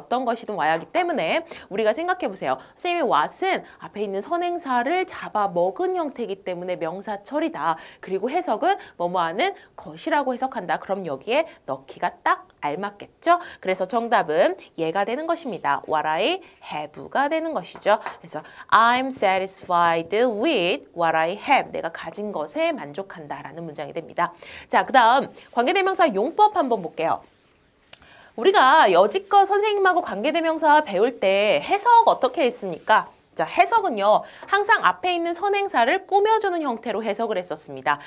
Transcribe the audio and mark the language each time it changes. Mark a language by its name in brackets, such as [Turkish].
[Korean] 어떤 것이든 와야 하기 때문에 우리가 생각해 보세요. 선생님이 what은 앞에 있는 선행사를 잡아먹은 형태이기 때문에 명사절이다. 그리고 해석은 뭐뭐하는 것이라고 해석한다. 그럼 여기에 넣기가 딱 알맞겠죠? 그래서 정답은 얘가 되는 것입니다. [English] What I have [Korean] 가 되는 것이죠. 그래서 [English] I'm satisfied with what I have. [Korean] 내가 가진 것에 만족한다라는 문장이 됩니다. 자, 그 다음 관계대명사 용법 한번 볼게요. 우리가 여지껏 선생님하고 관계대명사 배울 때 해석 어떻게 했습니까? 자, 해석은요. 항상 앞에 있는 선행사를 꾸며주는 형태로 해석을 했었습니다.